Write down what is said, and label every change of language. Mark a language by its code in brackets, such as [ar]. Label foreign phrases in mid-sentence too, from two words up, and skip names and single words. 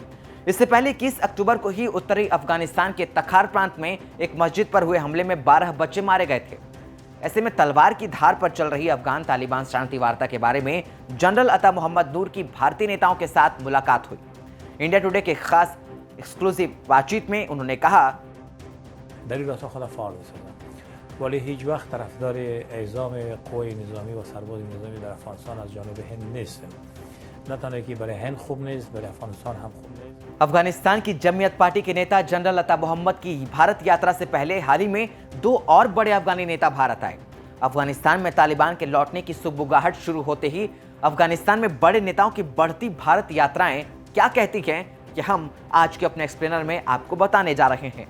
[hi] इससे पहले 21 अक्टूबर को ही उत्तरी अफगानिस्तान के तखार प्रांत में एक मस्जिद पर हुए हमले में 12 बच्चे मारे गए थे। ऐसे में तलवार की धार पर चल रही अफगान तालिबान शांति वार्ता के बारे में जनरल अता मोहम्मद नूर की भारतीय नेताओं के साथ मुलाकात हुई। इंडिया टुडे के खास एक्सक्लूसिव बातचीत में उन्होंने कहा, [fa] ولی هیچ وقت طرفدار اعزام قوای نظامی و سرباز نظامی در افغانستان از جانب هند نیستم. نه تنها که برای هند خوب نیست، برای افغانستان هم خوب نیست. [hi] अफगानिस्तान की जमीयत पार्टी के नेता जनरल अता मोहम्मद की भारत यात्रा से पहले हाल ही में 2 और बड़े अफगानी नेता भारत आए। अफगानिस्तान में तालिबान के लौटने की सुगबुगाहट शुरू होते ही अफगानिस्तान में बड़े नेताओं की बढ़ती भारत यात्राएं क्या कहती हैं, कि हम आज के अपने एक्सप्लेनर में आपको बताने जा रहे हैं।